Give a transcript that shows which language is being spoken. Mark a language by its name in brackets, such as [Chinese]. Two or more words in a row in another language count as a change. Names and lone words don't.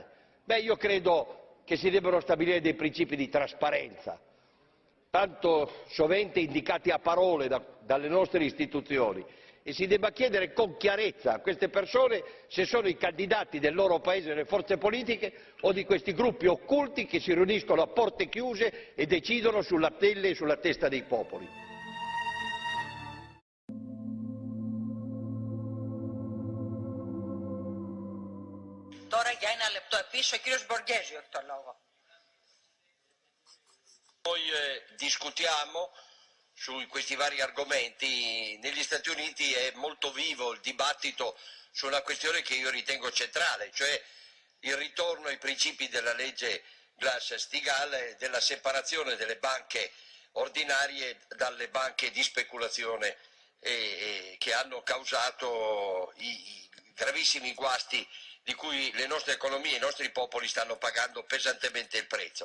[Italian] Beh, io credo che si debbano stabilire dei principi di trasparenza, tanto sovente indicati a parole dalle nostre istituzioni, e si debba chiedere con chiarezza a queste persone se sono i candidati del loro paese nelle forze politiche o di questi gruppi occulti che si riuniscono a porte chiuse e decidono sulla pelle e sulla testa dei popoli. [Greek] Τώρα για ένα λεπτό επίσης ο κύριος Μποργέζιο έχει το λόγο. [Italian] Noi discutiamo su questi vari argomenti. Negli Stati Uniti è molto vivo il dibattito su una questione che io ritengo centrale, cioè il ritorno ai principi della legge Glass-Steagall e della separazione delle banche ordinarie dalle banche di speculazione che hanno causato i gravissimi guasti di cui le nostre economie e i nostri popoli stanno pagando pesantemente il prezzo.